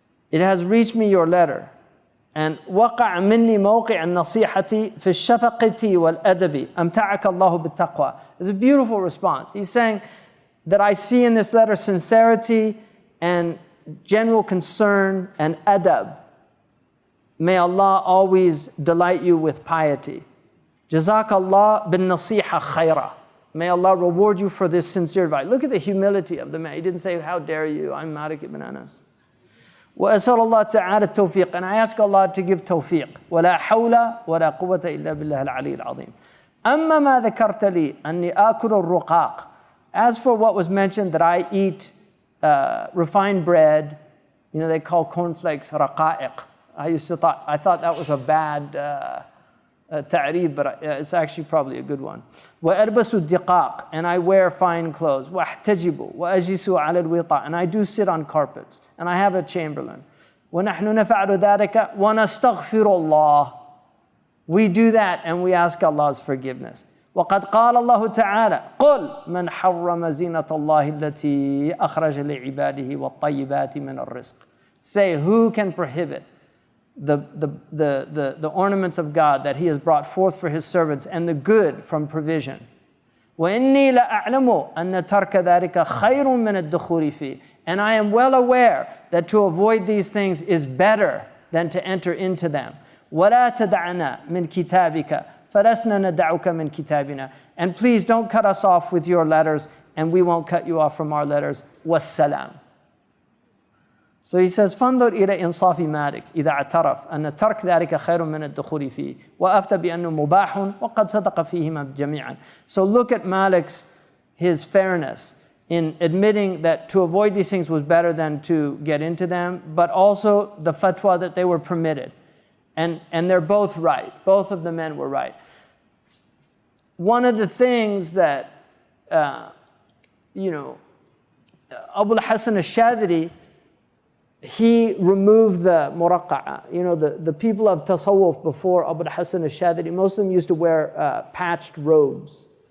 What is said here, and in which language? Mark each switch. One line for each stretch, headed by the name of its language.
English: It has reached me your letter, and
Arabic: وقع مني موقع النصيحة في الشفقة والأدب أمتعك الله بالتقوى."
English: It's a beautiful response. He's saying that I see in this letter sincerity and general concern and adab. May Allah always delight you with piety.
Arabic: Jazakallah bin nasiha khayra.
English: May Allah reward you for this sincere advice. Look at the humility of the man. He didn't say, "How dare you, I'm Malik ibn Anas."
Arabic: وأسأل الله تعالى التوفيق,
English: and I ask Allah to give tawfiq.
Arabic: ولا حول ولا قوة إلا بالله العلي العظيم. أما ما ذكرت لي أني آكل الرقاق.
English: As for what was mentioned that I eat refined bread, they call cornflakes raqa'iq. I thought that was a bad ta'rib, but it's actually probably a good one.
Arabic: وألبس الدقاق,
English: and I wear fine clothes.
Arabic: وأحتجب وأجلس على الوطاء,
English: and I do sit on carpets, and I have a chamberlain.
Arabic: ونحن نفعل ذلك ونستغفر الله.
English: We do that and we ask Allah's forgiveness.
Arabic: وقد قال الله تعالى قل من حرم زينة الله التي أخرج لعباده والطيبات من الرزق.
English: Say, who can prohibit the ornaments of God that He has brought forth for His servants and the good from provision.
Arabic: وإني لأعلم أن ترك ذلك خير من الدخول فيه.
English: And I am well aware that to avoid these things is better than to enter into them.
Arabic: ولا تدعنا من كتابك فلسنا ندعك من كتابنا.
English: And please don't cut us off with your letters, and we won't cut you off from our letters.
Arabic: والسلام.
English: So he says,
Arabic: فانظر إلى إنصاف مالك إذا اعترف أن ترك ذلك خير من الدخول فيه وأفتى بأنه مباح وقد صدق فيهما جميعا.
English: So look at Malik's, his fairness in admitting that to avoid these things was better than to get into them, but also the fatwa that they were permitted. And they're both right. Both of the men were right. One of the things that, Abu al-Hasan al-Shadhili, he removed the muraqa'a. The people of tasawwuf before Abu al-Hasan al-Shadhili, most of them used to wear patched robes.